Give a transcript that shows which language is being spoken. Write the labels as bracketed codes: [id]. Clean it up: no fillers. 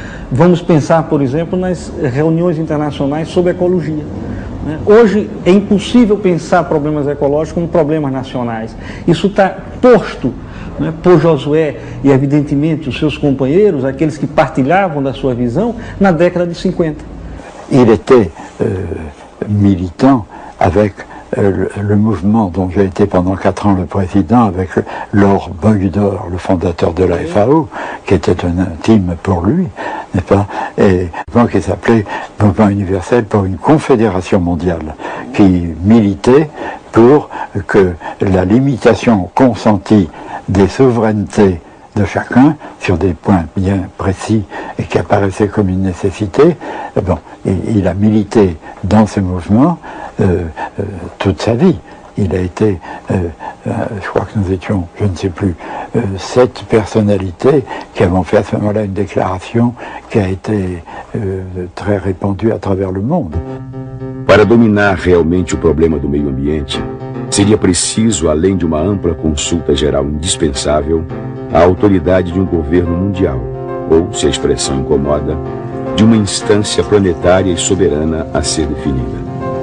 [pt] Vamos pensar, por exemplo, nas reuniões internacionais sobre ecologia. Hoje é impossível pensar problemas ecológicos como problemas nacionais. Isso está posto por Josué e, evidentemente, os seus companheiros, aqueles que partilhavam da sua visão, na década de 50. [fr] Il était militant avec le mouvement dont j'ai été pendant 4 ans le président avec Laure Beudor, le fondateur de la FAO, qui était un intime pour lui, n'est-ce pas, et qui s'appelait Mouvement universel pour une confédération mondiale, qui militait pour que la limitation consentie des souverainetés de chacun sur des points bien précis et qui apparaissaient comme une nécessité. Bon, il a milité dans ce mouvement toute sa vie. Il a été, je crois que nous étions, je ne sais plus, 7 personnalités qui avons fait à ce moment-là une déclaration qui a été très répandue à travers le monde. [pt] Para dominar realmente o problema do meio ambiente, seria preciso, além de uma ampla consulta geral indispensável, a autoridade de um governo mundial, ou, se a expressão incomoda, de uma instância planetária e soberana a ser definida.